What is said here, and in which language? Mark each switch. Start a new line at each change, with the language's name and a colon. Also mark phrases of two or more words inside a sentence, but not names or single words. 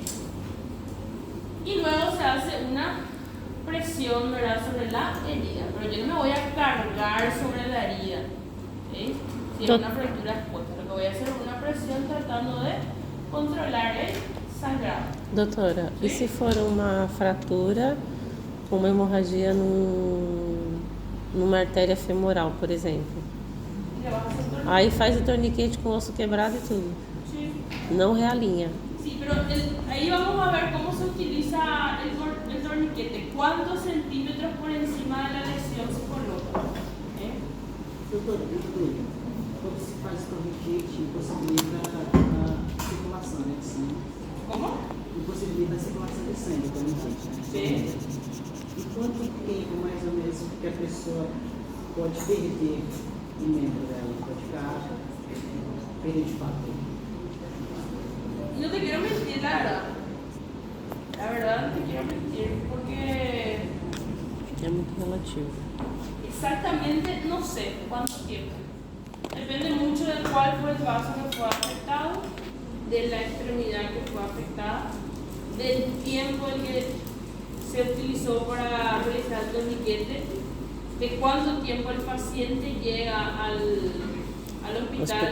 Spanish: Y luego se hace una presión, ¿verdad?, sobre la herida, pero yo no me voy a cargar sobre la herida, ¿okay?, si es una fractura expuesta. Lo que voy a hacer es una presión tratando de controlar el sangrado.
Portuguese: Doutora,
Spanish: ¿Sí?
Portuguese: e se for uma fratura, uma hemorragia numa artéria femoral, por exemplo?
Spanish: Le vas a hacer torniquete.
Portuguese: Aí faz o torniquete com o osso quebrado e tudo.
Spanish: Sí.
Portuguese: Não realinha.
Spanish: Sí, pero ahí vamos a ver cómo se utiliza el torniquete. ¿Cuántos centímetros por encima de la lesión se coloca?
Portuguese: Doutora, quando se faz torniquete, impossibilita a circulação, né, de sangue.
Spanish: ¿Cómo?
Portuguese: Impossibilita a circulação de sangue, torniquete.
Spanish: Sí.
Portuguese: E quanto tempo, mais ou menos, que a pessoa pode perder um membro dela? Pode ficar, perder de fato.
Spanish: No te quiero mentir, la verdad. La verdad no te quiero mentir porque
Portuguese: É muito relativo.
Spanish: exactamente no sé cuánto tiempo. Depende mucho de cuál fue el vaso que fue afectado, de la extremidad que fue afectada, del tiempo en que se utilizó para realizar el torniquete, de cuánto tiempo el paciente llega al hospital.